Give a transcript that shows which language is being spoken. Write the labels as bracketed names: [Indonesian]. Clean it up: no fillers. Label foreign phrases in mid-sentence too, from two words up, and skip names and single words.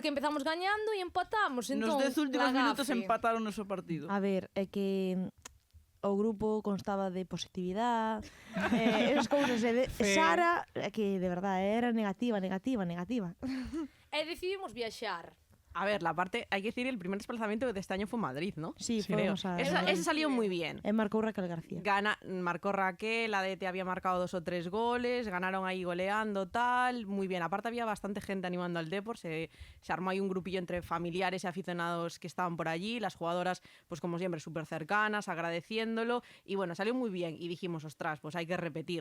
[Galician] Porque empezamos gañando e empatamos, entón, Nos 10 últimos [Spanish] la [Galician] minutos [Spanish] gafe. [Galician] empataron o seu partido. A ver, é que o grupo constaba de positividade, esas cousas, Sara, é que de verdade era negativa. E decidimos viaxar. [Spanish] A ver, la parte, hay que decir, el primer desplazamiento de este año fue Madrid, ¿no? Sí, Sí, [Galician] fomos a... [Spanish] Ese salió muy bien. [Galician] marcou Raquel García. [Spanish] Marcó Raquel, la DT había marcado 2 o 3 goles, ganaron ahí goleando, tal, muy bien. Aparte había bastante gente animando al Depor, se armó ahí un grupillo entre familiares y aficionados que estaban por allí, las jugadoras, pues como siempre, súper cercanas, agradeciéndolo, y bueno, salió muy bien, y dijimos, ostras, pues hay que repetir.